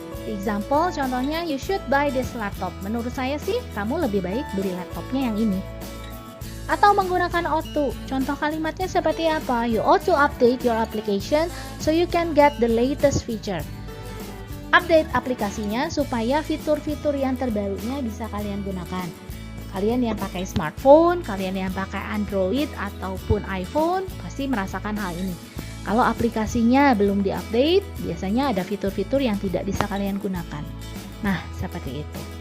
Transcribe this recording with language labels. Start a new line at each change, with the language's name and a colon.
English: Example,
Indonesian: contohnya,
English: you should buy this laptop.
Indonesian: Menurut saya sih, kamu lebih baik beli laptopnya yang ini. Atau menggunakan ought to. Contoh kalimatnya seperti apa?
English: You ought to update your application so you can get the latest feature.
Indonesian: Update aplikasinya supaya fitur-fitur yang terbarunya bisa kalian gunakan. Kalian yang pakai smartphone, kalian yang pakai Android ataupun iPhone pasti merasakan hal ini. Kalau aplikasinya belum diupdate, biasanya ada fitur-fitur yang tidak bisa kalian gunakan. Nah, seperti itu.